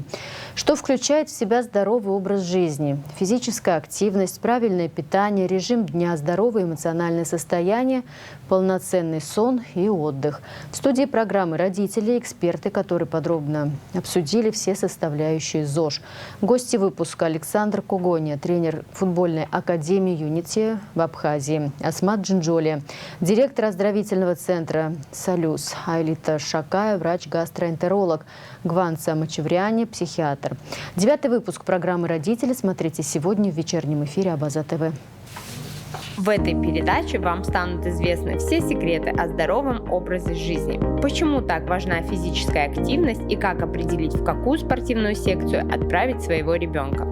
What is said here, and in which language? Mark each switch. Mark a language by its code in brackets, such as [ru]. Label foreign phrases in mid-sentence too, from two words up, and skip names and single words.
[ru] Что включает в себя здоровый образ жизни, физическая активность, правильное питание, режим дня, здоровое эмоциональное состояние, полноценный сон и отдых. В студии программы «Родители» эксперты, которые подробно обсудили все составляющие ЗОЖ. Гости выпуска: Александр Когония, тренер футбольной академии «Юнити» в Абхазии, Асмат Джинджоли, директор оздоровительного центра «Салюс», Айлита Шакая, врач-гастроэнтеролог, Гванца Мачевряне, психиатр. 9-й выпуск программы «Родители» смотрите сегодня в вечернем эфире Абаза ТВ. В этой передаче вам станут известны все секреты о здоровом образе жизни. Почему так важна физическая активность и как определить, в какую спортивную секцию отправить своего ребенка.